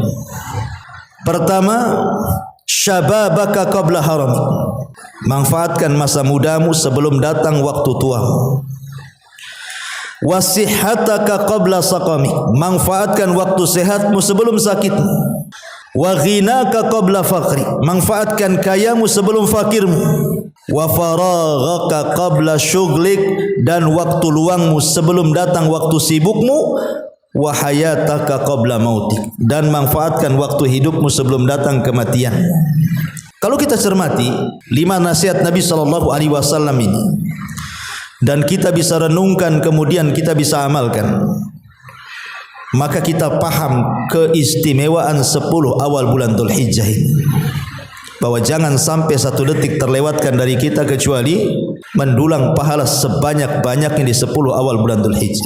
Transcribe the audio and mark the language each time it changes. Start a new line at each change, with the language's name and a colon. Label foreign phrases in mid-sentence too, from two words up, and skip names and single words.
Arabic: Pertama, شبابك قبل هرمك.
Indonesian: Manfaatkan masa mudamu sebelum datang waktu tuamu.
Arabic: وصحتك قبل سقمك.
Indonesian: Manfaatkan waktu sehatmu sebelum sakitmu.
Arabic: وغناك قبل فقري.
Indonesian: Manfaatkan kayamu sebelum fakirmu.
Arabic: وفراغك قبل شغلك.
Indonesian: Dan waktu luangmu sebelum datang waktu sibukmu.
Arabic: وحياتك قبل موتك.
Indonesian: Dan manfaatkan waktu hidupmu sebelum datang kematian. Kalau kita cermati 5 nasihat Nabi SAW ini, dan kita bisa renungkan, kemudian kita bisa amalkan, maka kita paham keistimewaan 10 awal bulan Dzulhijjah ini, bahwa jangan sampai 1 detik terlewatkan dari kita kecuali mendulang pahala sebanyak-banyaknya di 10 awal bulan Dzulhijjah.